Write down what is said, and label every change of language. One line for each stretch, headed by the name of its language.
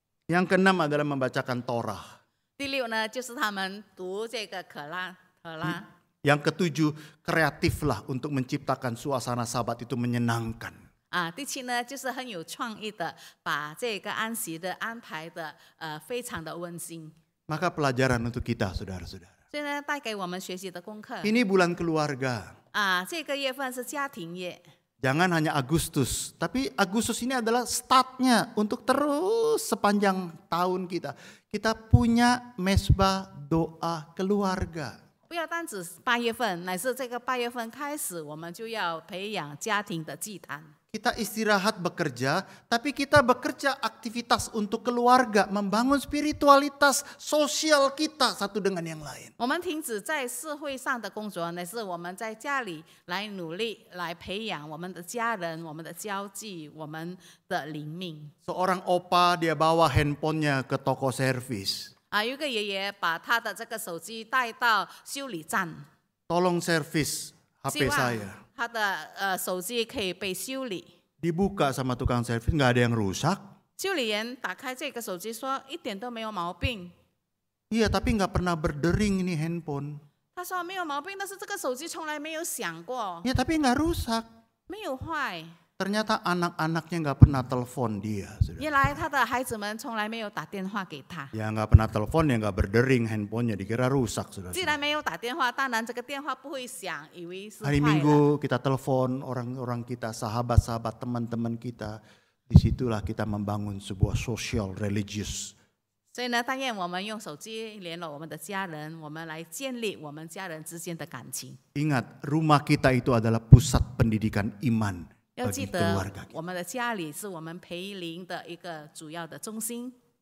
Indonesian: Yang keenam adalah membacakan Torah.
Chinese: 第6呢，就是他们读这个可拉。
Indonesian: Yang ketujuh, kreatiflah untuk menciptakan suasana Sabat itu menyenangkan.
Chinese: 第7呢，就是很有创意的，把这个安息的安排的非常的温馨。
Indonesian: Maka pelajaran untuk kita, saudara-saudara.
Chinese: 所以呢，带给我们学习的功课。
Indonesian: Ini bulan keluarga.
Chinese: 这个月份是家庭月。
Indonesian: Jangan hanya Agustus, tapi Agustus ini adalah startnya untuk terus sepanjang tahun kita. Kita punya mesbah doa keluarga.
Chinese: 不要单指8月份，乃是这个8月份开始，我们就要培养家庭的祭坛。
Indonesian: Kita istirahat bekerja, tapi kita bekerja aktivitas untuk keluarga, membangun spiritualitas sosial kita satu dengan yang lain.
Chinese: 我们停止在社会上的工作，乃是我们在家里来努力来培养我们的家人、我们的交际、我们的灵命。
Indonesian: Seorang opa dia bawa handphonenya ke toko servis.
Chinese: 有一个爷爷把他的这个手机带到修理站，
Indonesian: Tolong servis
Chinese: 希
Indonesian: HP
Chinese: 望
Indonesian: saya.
Chinese: 他的手机可以被修理。
Indonesian: Dibuka sama tukang servis, nggak ada yang rusak.
Chinese: 修理员打开这个手机说一点都没有毛病。
Indonesian: Iya, tapi nggak pernah berdering ini handphone.
Chinese: 他说没有毛病，但是这个手机从来没有响过，
Indonesian: Ya, tapi nggak rusak.
Chinese: 没有坏。
Indonesian: Ternyata anak-anaknya nggak pernah telepon dia.
Chinese: 原来他的孩子们从来没有打电话给他。
Indonesian: Ya nggak pernah telepon, ya nggak berdering handphonenya, dikira rusak.
Chinese: 既然没有打电话，当然这个电话不会响，以为是坏
Indonesian: Hari
Chinese: 了。
Indonesian: Minggu kita telepon orang-orang kita, sahabat-sahabat, teman-teman kita. Disitulah kita membangun sebuah
English: social religious.
Chinese: 所以呢，但愿我们用手机联络我们的家人，我们来建立我们家人之间的感情。
Indonesian: Ingat, rumah kita itu adalah pusat pendidikan iman
Chinese: 要记
Indonesian: bagi
Chinese: 得
Indonesian: keluarga kita.
Chinese: 我们的家里是我们培灵的一个主要的中心。